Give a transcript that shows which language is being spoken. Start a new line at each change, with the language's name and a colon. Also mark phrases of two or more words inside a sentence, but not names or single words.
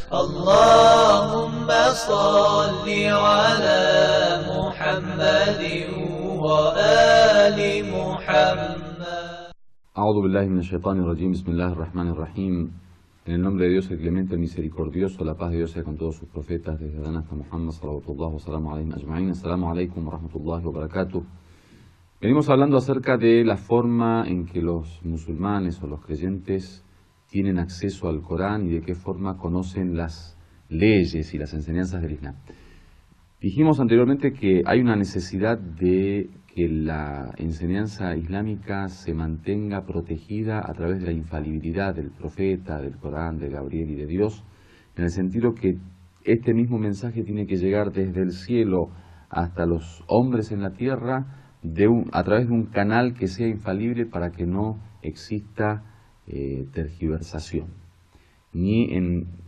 Arabic: اللهم صل على محمد وآل محمد. أعوذ بالله من الشيطان الرجيم. بسم الله الرحمن الرحيم.
Spanish: En el nombre de Dios, el clemente, el misericordioso, la paz de Dios sea con todos sus profetas, desde Adán hasta Muhammad,
Arabic: صلوات الله وسلام عليهم أجمعين. السلام عليكم ورحمة الله وبركاته.
Spanish: Venimos hablando acerca de la forma en que los musulmanes o los creyentes tienen acceso al Corán y de qué forma conocen las leyes y las enseñanzas del Islam. Dijimos anteriormente que hay una necesidad de que la enseñanza islámica se mantenga protegida a través de la infalibilidad del profeta, del Corán, de Gabriel y de Dios, en el sentido que este mismo mensaje tiene que llegar desde el cielo hasta los hombres en la tierra a través de un canal que sea infalible para que no exista tergiversación, ni en